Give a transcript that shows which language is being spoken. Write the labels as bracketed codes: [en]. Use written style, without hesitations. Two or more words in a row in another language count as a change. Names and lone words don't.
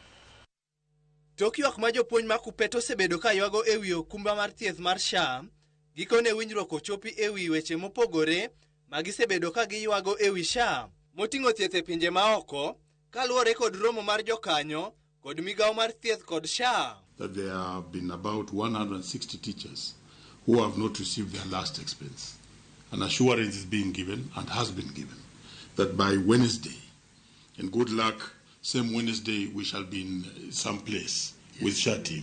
[luo] Tok ywak ma jopuonj ma Kuppet osebedo ka ywago e wi okumba mar thieth mar SHA, gikone winjruok ochopi e wi weche mopogore magisebedo ka giywago e wi SHA moting'o thieth e pinje maoko kaluwore kod romo mar jokanyo kod migao mar thieth kod SHA. [en] That there have been about 160 teachers who have not received their last expense. An assurance is being given and has been given that by Wednesday, and good luck, same Wednesday we shall be in some place with SHA team.